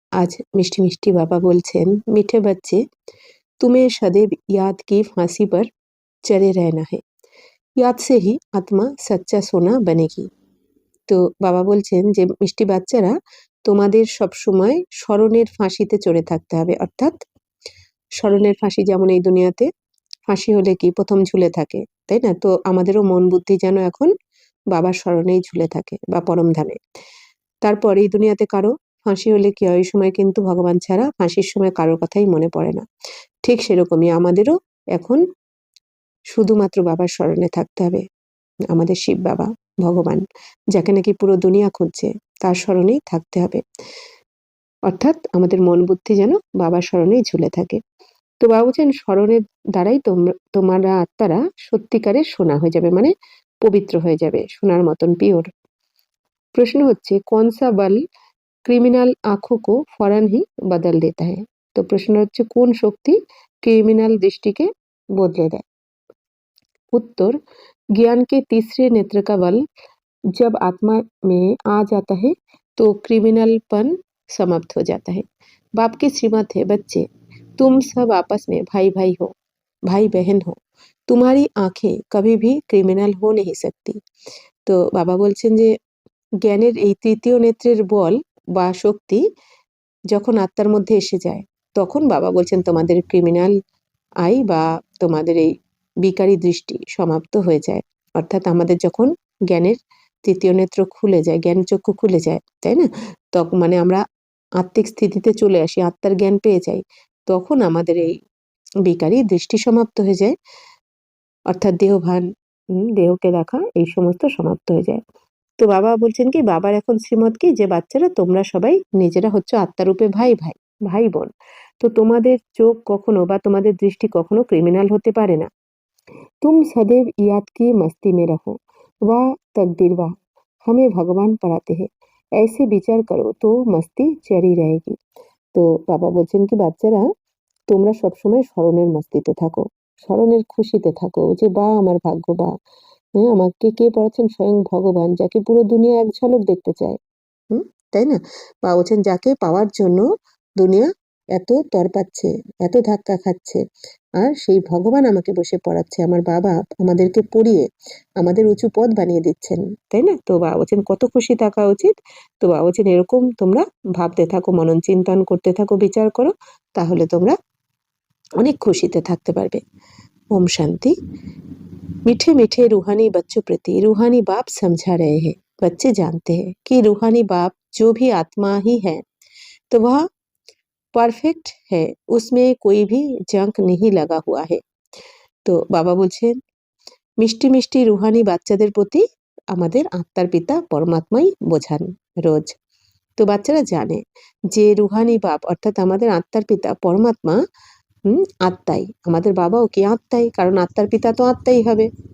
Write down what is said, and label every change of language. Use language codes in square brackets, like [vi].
[bn] আজ মিষ্টি মিষ্টি বাবা বলছেন, [hi] মিঠে बच्चे तुम्हें सदैव याद की फांसी पर चढ़े रहना है, याद से ही आत्मा सच्चा सोना बनेगी। [bn] তো বাবা বলছেন যে মিষ্টি বাচ্চারা, তোমাদের সবসময় স্মরণের ফাঁসিতে চড়ে থাকতে হবে। অর্থাৎ স্মরণের ফাঁসি যেমন এই দুনিয়াতে ফাঁসি হলে কি প্রথম ঝুলে থাকে, তাই না? তো আমাদেরও মন বুদ্ধি যেন এখন বাবার স্মরণেই ঝুলে থাকে বা পরমধামে। তারপর এই দুনিয়াতে কারো ফাঁসি হলে কি হয়, ওই সময় কিন্তু ভগবান ছাড়া ফাঁসির সময় কারোর কথাই মনে পড়ে না। ঠিক সেরকমই আমাদেরও এখন শুধুমাত্র বাবার স্মরণে থাকতে হবে। আমাদের শিব বাবা ভগবান, যাকে নাকি পুরো দুনিয়া খুঁজছে, তার স্মরণেই থাকতে হবে। অর্থাৎ আমাদের মন বুদ্ধি যেন বাবার স্মরণেই ঝুলে থাকে। তো বাবা বলছেন স্মরণের দ্বারাই তোমরা আত্মারা সত্যিকারের সোনা হয়ে যাবে, মানে পবিত্র হয়ে যাবে, সোনার মতন পিওর। প্রশ্ন হচ্ছে, [hi] কোন সা বল ক্রিমিনাল আঁখো কো ফরান হি বদল দেতা হ্যায়। [bn] তো প্রশ্ন হচ্ছে, কোন শক্তি ক্রিমিনাল দৃষ্টিকে বদলে দেয়। [hi] उत्तर, ज्ञान के तीसरे नेत्र का बल जब आत्मा में आ जाता है तो क्रिमिनलपन समाप्त हो जाता है। बाप की श्रीमत है, बच्चे तुम सब आपस में भाई भाई हो, भाई बहन हो, तुम्हारी आंखें कभी भी क्रिमिनल हो नहीं सकती। [bn] तो बाबा বলছেন যে জ্ঞানের এই তৃতীয় নেত্রের বল বা শক্তি যখন আত্মার মধ্যে এসে যায়, তখন বাবা বলছেন তোমাদের ক্রিমিনাল আই বা তোমাদের এই বিকারী দৃষ্টি সমাপ্ত হয়ে যায়। অর্থাৎ আমাদের যখন জ্ঞানের তৃতীয় নেত্র খুলে যায়, জ্ঞান চক্ষু খুলে যায়, তাই না? তখন মানে আমরা আত্মিক স্থিতিতে চলে আসি, আত্মার জ্ঞান পেয়ে যাই, তখন আমাদের এই বিকারী দৃষ্টি সমাপ্ত হয়ে যায়। অর্থাৎ দেহভান, দেহকে দেখা, এই সমস্ত সমাপ্ত হয়ে যায়। তো বাবা বলছেন কি, বাবার এখন শ্রীমত কি, যে বাচ্চারা তোমরা সবাই নিজেরা হচ্ছে আত্মারূপে ভাই ভাই, ভাই বোন। তো তোমাদের চোখ কখনো বা তোমাদের দৃষ্টি কখনো ক্রিমিনাল হতে পারে না। [hi] तुम सदैव याद की मस्ती में रहो, वाह तकदीर वाह, हमें भगवान पढ़ाते हैं, ऐसे विचार करो तो मस्ती चढ़ी रहेगी। [bn] তো বাবা বলছেন কি, বাচ্চারা তোমরা সবসময় স্মরণের মস্তিতে থাকো, স্মরণের খুশিতে থাকো, যে বা আমার ভাগ্য, বা হ্যাঁ আমাকে কে পড়াচ্ছেন, স্বয়ং ভগবান, যাকে পুরো দুনিয়া এক ঝলক দেখতে চায়। হুম, তাই না? বা বলছেন যাকে পাওয়ার জন্য দুনিয়া এত তরপাচ্ছে, এত ধাক্কা খাচ্ছে, আর সেই ভগবান আমাকে বসে পড়াচ্ছে, আমার বাবা আমাদেরকে পড়িয়ে আমাদের উঁচু পদ বানিয়ে দিচ্ছেন, তাই না? তো বাবা বলছেন কত খুশি থাকা উচিত। তো বাবা বলছেন এরকম তোমরা ভাবতে থাকো, মনন চিন্তন করতে থাকো, বিচার করো, তাহলে তোমরা অনেক খুশিতে থাকতে পারবে। [hi] ओम शांति। मीठे मीठे रूहानी बच्चों प्रति रूहानी बाप समझा रहे हैं। बच्चे जानते हैं कि रूहानी बाप जो भी आत्मा ही है, तो वह परफेक्ट है, उसमें कोई भी जंक नहीं लगा हुआ है। [bn] তো বাবা বলছেন মিষ্টি মিষ্টি রুহানি বাচ্চাদের প্রতি আমাদের আত্মার পিতা পরমাত্মাই বোঝান রোজ। তো বাচ্চারা জানে যে রুহানি বাপ অর্থাৎ আমাদের আত্মার পিতা পরমাত্মা আত্মাই, আমাদের বাবাও কি আত্মাই, কারণ আত্মার পিতা তো আত্মাই হবে।